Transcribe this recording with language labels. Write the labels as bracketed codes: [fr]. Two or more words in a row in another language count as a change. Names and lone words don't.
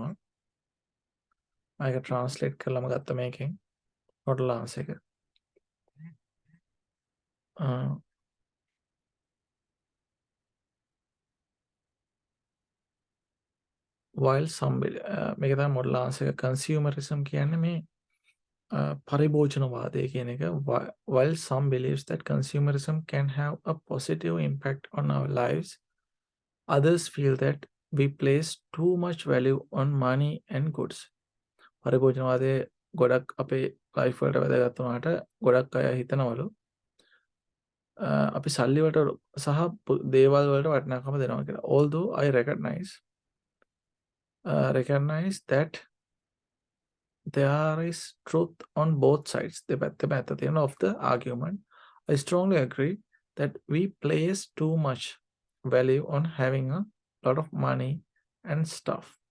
[si] මම ඒක translate කරලාම ගත්ත මේකෙන් [en] model answer [si] එක. [en] while some [si] මේක තමයි [en] model answer [si] එක consumerism කියන්නේ මේ පරිභෝජනවාදය කියන [en] එක while some believes that consumerism can have a positive impact on our lives others feel that we place too much value on money and goods [si] පරිභෝජනවාදය ගොඩක් අපේ ලයිෆ් වලට වැදගත් වුණාට ගොඩක් අය හිතනවලු අපි සල්ලි වලට සහ දේවල් වලට වටිනාකම දෙනවා කියලා [en] although I recognize that there is truth on both sides of the argument I strongly agree that we place too much value on having a lot of money and stuff